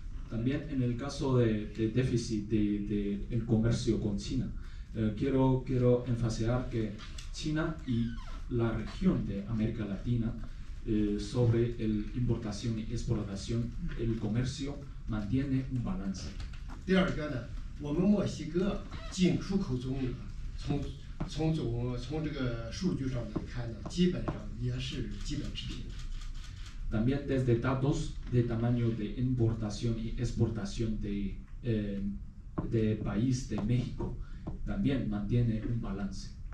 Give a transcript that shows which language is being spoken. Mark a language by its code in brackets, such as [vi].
[es] También en el caso de déficit del comercio con China, quiero enfatizar que China y la región de América Latina sobre la importación y exportación, el comercio mantiene un balance. [zh] 第二个呢，我们墨西哥进出口总额从这个数据上来看呢，基本上也是基本持平的。 [es] También desde datos de tamaño de importación y exportación de país de México, también mantiene un balance.